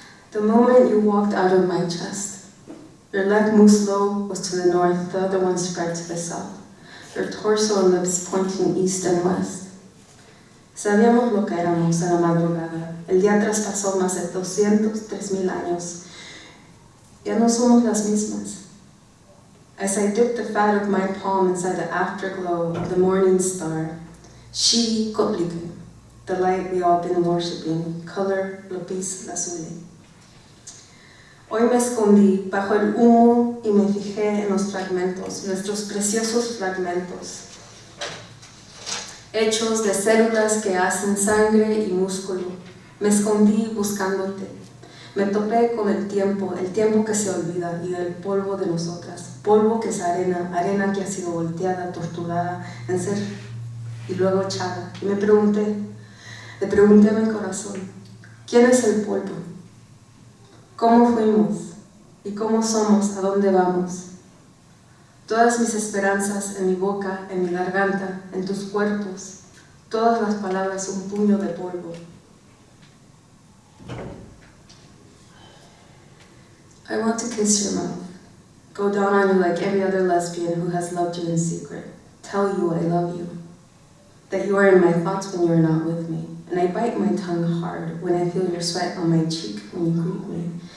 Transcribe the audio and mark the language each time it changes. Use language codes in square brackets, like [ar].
[en] The moment you walked out of my chest, your left muslo was to the north, the other one spread to the south, your torso and lips pointing east and west. [es] Sabíamos lo que éramos en la madrugada. El día traspasó más de 203,000 años. Ya no somos las mismas. [en] As I dipped the fat of my palm inside the afterglow of the morning star, she kotlike, the light we all been worshipping, color lapis lazuli. [es] Hoy me escondí bajo el humo y me fijé en los fragmentos, nuestros preciosos fragmentos, hechos de células que hacen sangre y músculo. Me escondí buscándote. Me topé con el tiempo que se olvida y del polvo de nosotras, polvo que es arena, arena que ha sido volteada, torturada, en ser y luego echada. Y le pregunté a mi corazón, ¿quién es el polvo? ¿Cómo fuimos? ¿Y cómo somos? ¿A dónde vamos? Todas mis esperanzas en mi boca, en mi garganta, en tus cuerpos, todas las palabras un puño de polvo. [en] I want to kiss your mouth, go down on you like every other lesbian who has loved you in secret, tell you I love you, that you are in my thoughts when you are not with me, and I bite my tongue hard when I feel your sweat on my cheek when you greet me.